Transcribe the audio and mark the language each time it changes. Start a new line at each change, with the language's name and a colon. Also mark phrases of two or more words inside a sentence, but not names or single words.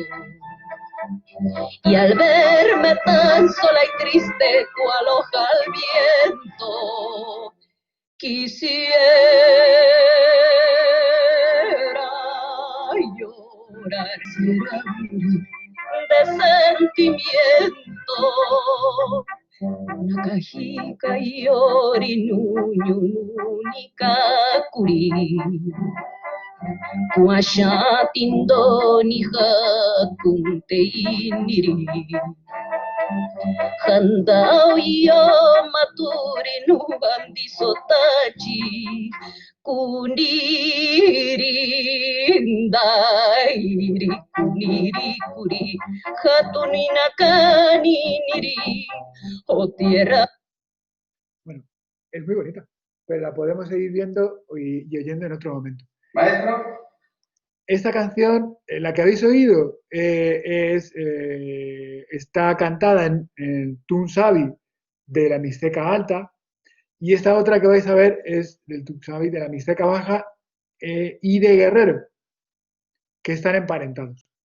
Spanish: Y al verme tan sola y triste cual hoja al viento, quisiera llorar de sentimiento.
Mixtepec Mixtec: Nakahika yori nuñu ni kakuri, kuashatindo ni hakunte iniri. Handau yo maturi nu bandi sotaji, kuniri ndairi kuniri kuri, hatunina kaniniri,
Spanish: o tierra. Bueno, es muy bonita, pero la podemos seguir viendo y oyendo en otro momento. Maestro. Esta canción, la que habéis oído, está cantada en Tunsavi de la Mixteca Alta, y esta otra que vais a ver es del Tunsavi de la Mixteca Baja y de Guerrero, que están emparentados.